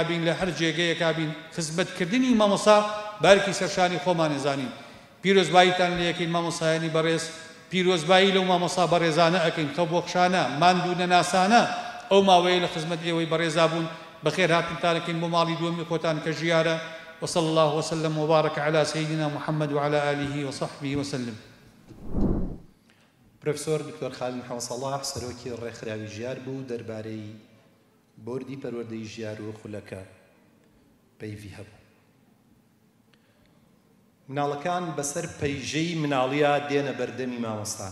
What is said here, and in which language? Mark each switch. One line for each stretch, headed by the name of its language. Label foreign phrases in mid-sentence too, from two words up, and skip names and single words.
Central Kurdish: بین لە هەر جێگەیەکا بین خزمەتکردنی مامۆستا بارکی سەرشانی خۆمان نەزانین پیرۆزباییتان لە یەکەین مامۆستایانی بەڕێز پیرۆزبایی لەو مامۆستا بەڕێزانە ئەکەین خەو بۆخشانە ماندوو نەناسانە ئەو ماوەیە لە خزمەت ئێوەی بەڕێزا بوون بەخێر هاتنتانەکەین بۆ ماڵی دووەمی خۆتان کە ژیارە
Arabic: وصلى الله وسلم وبارك على سيدنا محمد وعلى آله وصحبه وسلم.
Central Kurdish: پرۆفسۆر دکتۆر خالید محەممەد سەڵاح سەرۆکی ڕێکخراوی ژیار بوو دەربارەی بۆردی پەروەردەی ژیار و خولەکە پەیوی هەبوو. مناڵەکان بەسەر پەیژەی مناڵیە دێنە بەردەمی مامۆستا.